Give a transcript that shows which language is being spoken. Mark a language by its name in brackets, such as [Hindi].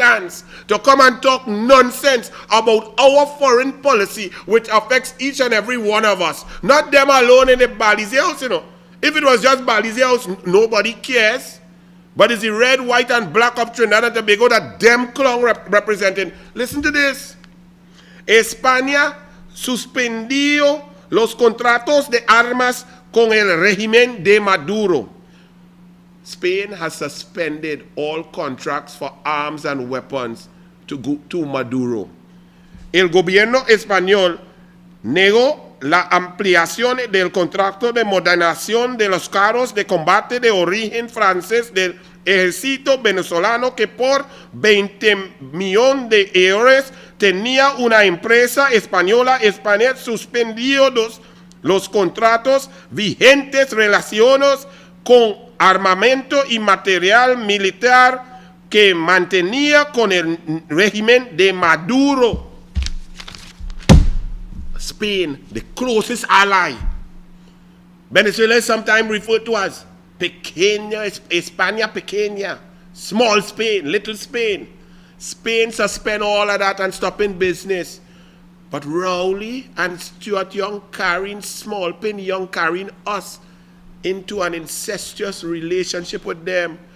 [English] Anne's to come and talk nonsense about our foreign policy, which affects each and every one of us. Not them alone in the Balize house, you know. If it was just Balize house, nobody cares. But it's the red, white, and black of Trinidad and Tobago that them clown representing. Listen to this. España [Spanish] suspendió los contratos de armas con el régimen de Maduro. [English] Spain has suspended all contracts for arms and weapons to Maduro. [Spanish] El gobierno español negó la ampliación del contrato de modernización de los carros de combate de origen francés del ejército venezolano que por 20 millones de euros tenía una empresa española. España suspendió los contratos vigentes relacionados con armamento y material militar que mantenía con el régimen de Maduro. [English] Spain, the closest ally. Venezuela is sometimes referred to as pequeña, España pequeña, small Spain, little Spain. Spain suspend all of that and stop in business. But Rowley and Stuart Young carrying small pin, Young carrying us into an incestuous relationship with them.